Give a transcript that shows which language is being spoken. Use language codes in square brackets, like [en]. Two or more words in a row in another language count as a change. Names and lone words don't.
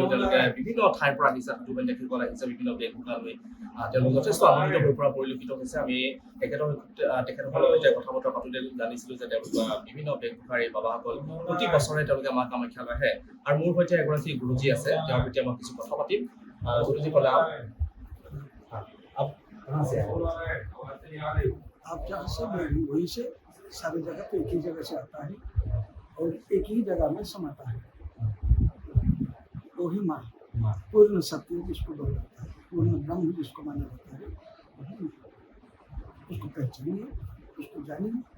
[as] তেওঁলোকে বিভিন্ন ঠাইৰ পৰা আহিছে, সাধুবাদ দেখিবলৈ আহিছে, বিভিন্ন বেশভূষালৈ তেওঁলোক যথেষ্ট আনন্দিত হৈ পৰা পৰিলক্ষিত হৈছে। আমি তেখেতসকলৰ সৈতে কথা বতৰা পাতোঁতে জানিছিলোঁ যে তেওঁলোক বিভিন্ন বেশভূষাৰ এই বাবাসকল প্ৰতি বছৰে তেওঁলোকে মা কামাখ্যালৈ আহে। আৰু মোৰ সৈতে এগৰাকী গুৰুজী আছে, তেওঁৰ সৈতে মই কিছু কথা পাতিম। [hi] गुरुजी प्रणाम। आप कहाँ से आए? आप जहाँ से वहीं से सारी जगह तो एक ही जगह से आता है और एक ही जगह में समाता है। वही माँ पूर्ण सत्य जिसको बोला जाता है, पूर्ण ब्रह्म जिसको माना जाता है, उसको पहचानिए, उसको जानिए।